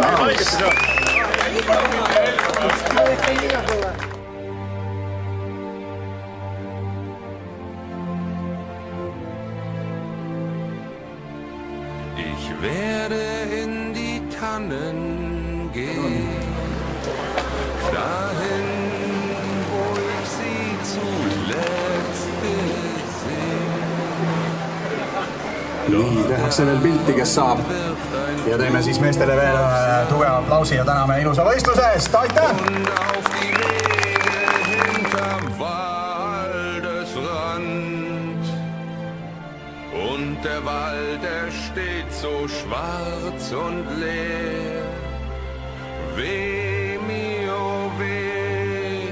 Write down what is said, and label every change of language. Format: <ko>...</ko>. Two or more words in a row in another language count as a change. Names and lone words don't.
<de>Ich werde in die Tannen gehen, dahin, wo ich sie zuletzt gesehen.</de> <et>nii, tehakse veel pilti, kes saab. ja teeme siis meestele veel ühe tugeva aplausi ja täname ilusa võistluse eest, aitäh!</et> <de>Und auf die Wege hinterm Waldesrand. Und der Wald, er steht so schwarz und leer. Weh, mio, weh.</de>